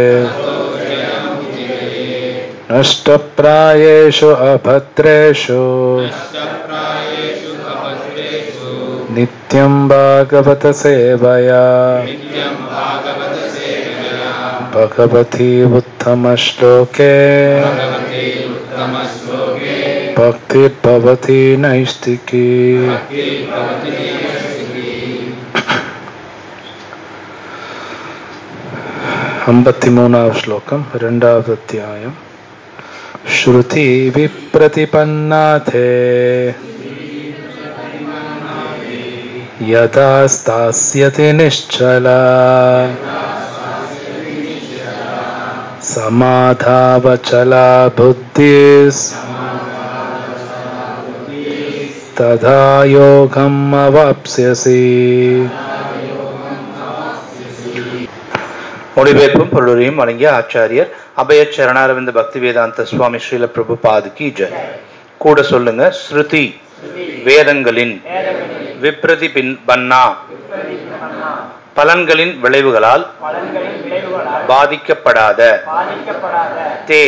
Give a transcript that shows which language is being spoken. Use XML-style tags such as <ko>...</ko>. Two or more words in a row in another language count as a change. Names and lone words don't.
<sa>नष्टप्रायेषु अभद्रेषु नित्यं भागवत सेवया भगवति उत्तम श्लोके भक्ति भवति नैष्ठिकी.</sa> <te>53వ శ్లోకం 2వ అధ్యాయం.</te> <sa>श्रुति विप्रतिपन्नाते यदा स्थास्यति निश्चला समाधावचला बुद्धिस् तदा योगम् अवाप्स्यसि.</sa> <ta>மொழிபெயர்ப்பும் பொருளையும் வழங்கிய ஆச்சாரியர் அபய சரணாரவிந்த பக்தி வேதாந்த சுவாமி ஸ்ரீல பிரபுபாது கி ஜெய். கூட சொல்லுங்க. ஸ்ருதி வேதங்களின், விப்ரதிபன்னா பலன்களின் விளைவுகளால் பாதிக்கப்படாத, தே</ta>